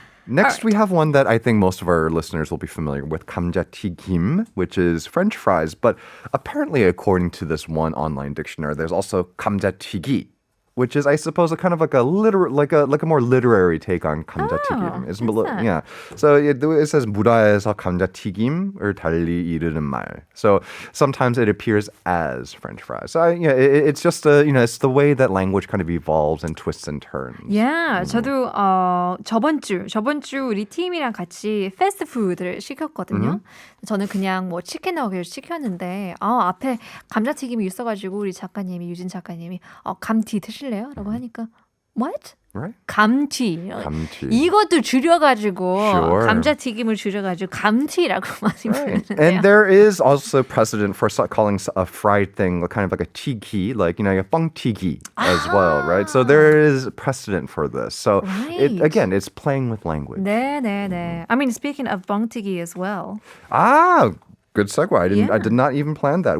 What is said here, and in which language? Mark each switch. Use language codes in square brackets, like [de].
[en] Next, we have one that I think most of our listeners will be familiar with, 감자튀김, which is French fries. But apparently, according to this one online dictionary, there's also 감자튀기, which is, I suppose, a kind of like a more literary take on 감자튀김. It's what's that? yeah. So it says [ko] 무다에서 감자튀김을 달리 이르는 말. [en] So sometimes it appears as French fries. So it's just it's the way that language kind of evolves and twists and turns. [ko] Yeah, 저도 저번 주 우리 팀이랑 같이 패스트푸드를 시켰거든요. 저는 그냥 뭐 치킨 너겟을 시켰는데 앞에 감자튀김이 있어가지고 우리 작가님이 유진 작가님이 감튀 드실래요? 라고 하니까 what? [en] Right? [ko] 감튀. 감튀. 이것도 줄여가지고 [en] Sure. [ko] 감자튀김을 줄여가지고 감튀라고 많이 부르는데요. [en] And there is also precedent for calling a fried thing kind of like a 튀기, like, 뻥튀기 as well, right? So there is precedent for this. So Right. it's playing with language. [ko] 네. [en] I mean, speaking of 뻥튀기 as well. Good segue. I did not even plan that.